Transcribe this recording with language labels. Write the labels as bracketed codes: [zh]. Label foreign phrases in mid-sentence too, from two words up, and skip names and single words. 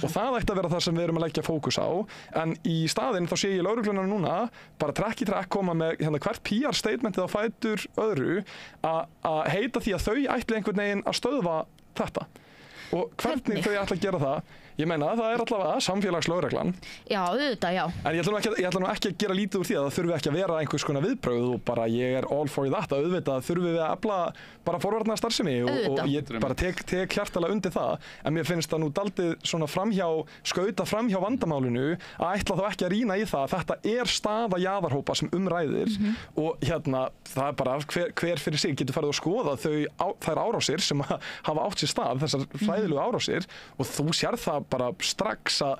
[is] Og það ætti að vera það sem við erum að leggja fókus á, en í staðinn þá sé ég lögregluna núna bara trekk í trekk koma með hvert PR statementið á fætur öðru að heita því að þau ætli einhvern veginn að stöðva þetta og hvernig þau ætla að gera það. Ég meina, það er allavega samfélagslögreglan. Já, auðvitað, já. En ég ætla nú ekki að gera lítið úr því að það þurfi ekki að vera einhvers konar viðbrögð og bara ég er [en] all for that. [is] Auðvitað þurfum við að efla bara forvarnastarfsemi og ég bara tek hjartalega undir það. En mér finnst það nú daldið svona skauta framhjá vandamálinu að ætla þá ekki að rýna í það að þetta er staða jaðarhópa sem umræðir og það er bara hver fyrir sig getur farið að skoða þær árásir sem hafa átt sér stað, þessar fræðilegu árásir og þú sérð það bara strax að